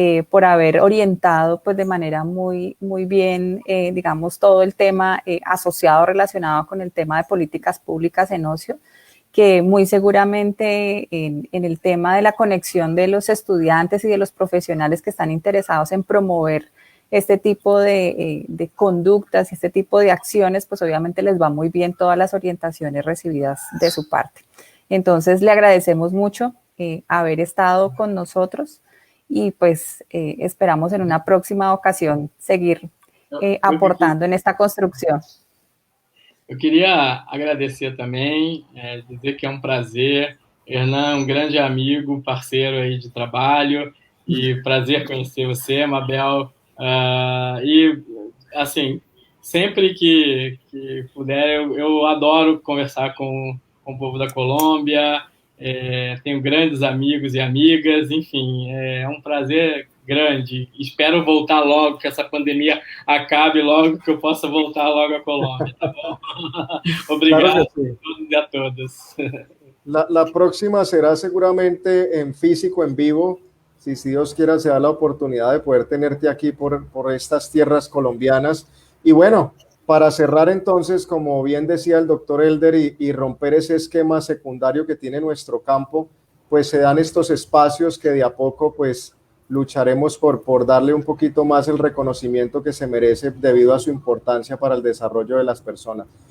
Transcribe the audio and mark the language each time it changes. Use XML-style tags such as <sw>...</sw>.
<es>por haber orientado pues de manera muy bien, digamos, todo el tema asociado, relacionado con el tema de políticas públicas en ocio, que muy seguramente en el tema de la conexión de los estudiantes y de los profesionales que están interesados en promover este tipo de conductas y este tipo de acciones, pues obviamente les va muy bien todas las orientaciones recibidas de su parte. Entonces, le agradecemos mucho haber estado con nosotros y pues esperamos en una próxima ocasión seguir aportando en esta construção.</es> <pt>Eu queria agradecer também, dizer que é um prazer. Hernan, um grande amigo, parceiro aí de trabalho, e prazer conhecer você, Mabel. E, assim, sempre que puder, eu adoro conversar com o povo da Colômbia, tenho grandes amigos e amigas, enfim, é um prazer grande. Espero voltar logo, que essa pandemia acabe logo, que eu possa voltar logo à Colômbia, tá bom? Obrigado</pt> <es>Claro que sí.</es> <pt>a todos e a todas.</pt> <es>La próxima será seguramente en físico, en vivo. Si Dios quiera, se da la oportunidad de poder tenerte aquí por estas tierras colombianas. Y bueno, para cerrar entonces, como bien decía el doctor Elder, y romper ese esquema secundario que tiene nuestro campo, pues se dan estos espacios que de a poco pues lucharemos por darle un poquito más el reconocimiento que se merece debido a su importancia para el desarrollo de las personas.</es>